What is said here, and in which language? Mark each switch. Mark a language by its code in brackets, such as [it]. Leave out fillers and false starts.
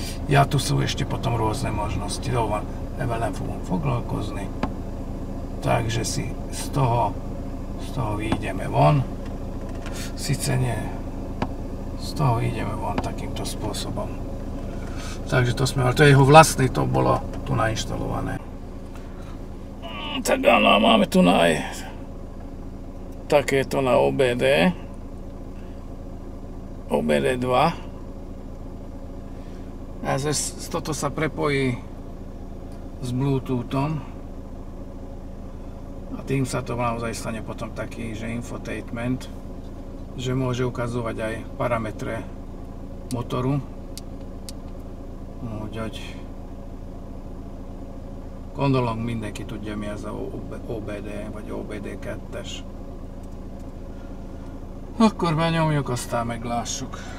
[sk] Ja, tu sú ešte potom rôzne možnosti. [hu] Evel nem fogom foglalkozni. [sk] Takže si z toho vyjdeme von. Sice nie. Z toho ideme von takýmto spôsobom. Takže to sme, ale to je jeho vlastný, to bolo tu nainštalované. Tak áno, máme tu aj takéto na OBD. OBD 2. A toto sa prepojí s Bluetoothom. A tým sa to naozaj stane potom taký, že infotainment, že môže ukazovať aj parametre motoru. [hu] Úgyhogy gondolom mindenki tudja, mi ez a OBD vagy OBD2-es. Akkor benyomjuk, aztán meglássuk.